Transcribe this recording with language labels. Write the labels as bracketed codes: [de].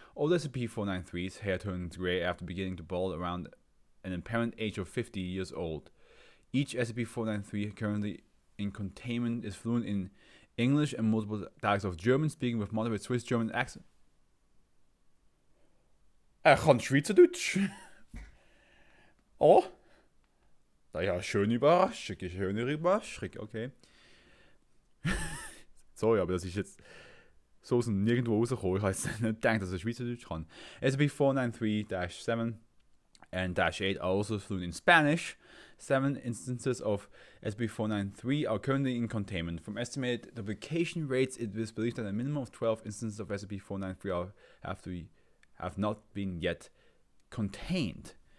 [en] Older SCP-493's hair turns gray after beginning to bald around an apparent age of 50 years old. Each SCP-493 currently in containment is fluent in English and multiple dialects of German, speaking with moderate Swiss German accent. [de] Kann Schweizerdeutsch. Oh. Ja, schöne Überraschung, okay. Sorry, aber das ist jetzt so aus nirgendwo rausgekommen. Ich habe jetzt nicht gedacht, dass er Schweizerdeutsch kann. [en] SCP-493-7 and -8 are also fluent in Spanish. 7 instances of SCP-493 are currently in containment. From estimated duplication rates, it is believed that a minimum of 12 instances of SCP-493 have not been yet contained.